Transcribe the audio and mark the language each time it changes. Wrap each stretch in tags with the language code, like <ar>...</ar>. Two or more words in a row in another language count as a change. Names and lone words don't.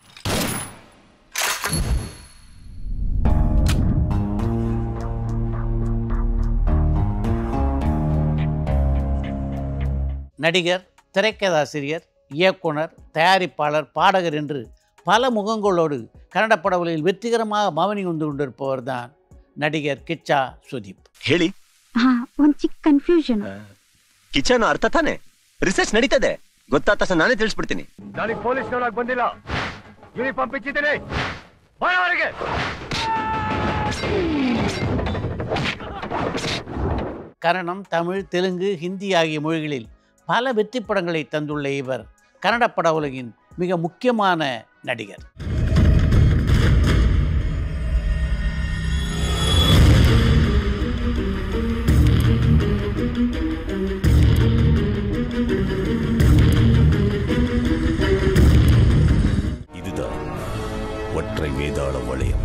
<ta>நடிகர், திரைக்கதாசிரியர், இயக்குனர், தயாரிப்பாளர், பாடகர் என்று பல முகங்களோடு கன்னட படங்களில் வெற்றிகரமாக பவனி வந்து கொண்டிருப்பவர் தான் நடிகர் கிச்சா ಸುದೀಪ್.</ta> <kn>ಹೇಳಿ. ಒಂದು ಚಿಕ್ಕ ಕನ್ಫ್ಯೂಷನ್. ಕಿಚನ್ ಅರ್ಥ ತಾನೆ? ರಿಸರ್ಚ್ ನಡೀತದೆ, ಗೊತ್ತಾದ ತಕ್ಷಣ ನಾನೇ ತಿಳಿಸ್ಬಿಡ್ತೀನಿ. ನನಗೆ ಪೊಲೀಸ್ ನೋಡಕ್ ಬಂದಿಲ್ಲ, ಯೂನಿಫಾರ್ಮ್ ಬಿಚ್ಚಿದ್ದೀನಿ, ಬಾರವರೆಗೆ.</kn> <ta>கன்னடம், தமிழ், தெலுங்கு, ஹிந்தி ஆகிய மொழிகளில் பல வெற்றி படங்களை தந்துள்ள இவர் கன்னட பட உலகின் மிக முக்கியமான நடிகர். இதுதான் ஒற்றை வேதாள வளையம்.</ta>